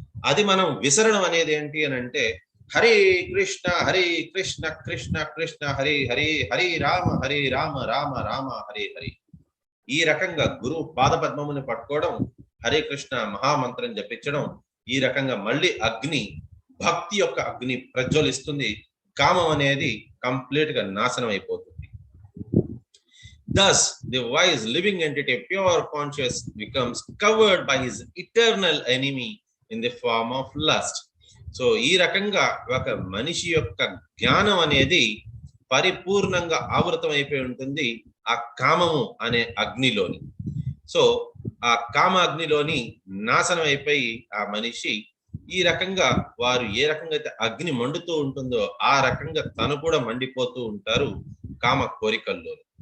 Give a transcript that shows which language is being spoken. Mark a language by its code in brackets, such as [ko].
[te] అది మనం విసరణం అనేది ఏంటి అని అంటే హరే కృష్ణ కృష్ణ కృష్ణ హరి హరి హరి రామ రామ రామ హరే హరి. ఈ రకంగా గురువు పాద పద్మముని పట్టుకోవడం, హరే కృష్ణ మహామంత్రం జపించడం. ఈ రకంగా మళ్ళీ అగ్ని, భక్తి యొక్క అగ్ని ప్రజ్వలిస్తుంది. కామం అనేది కంప్లీట్ గా నాశనం అయిపోతుంది. [en] Thus, the wise living entity, pure conscious, becomes covered by his eternal enemy in the form of lust. [te] So ఈ రకంగా ఒక మనిషి యొక్క జ్ఞానం అనేది పరిపూర్ణంగా ఆవృతం అయిపోయి ఉంటుంది ఆ కామము అనే అగ్నిలోని. సో ఆ కామ అగ్నిలోని నాశనం అయిపోయి ఆ మనిషి ఈ రకంగా వారు ఏ రకంగా అయితే అగ్ని మండుతూ ఉంటుందో ఆ రకంగా తను కూడా మండిపోతూ ఉంటారు కామ కోరికల్లో.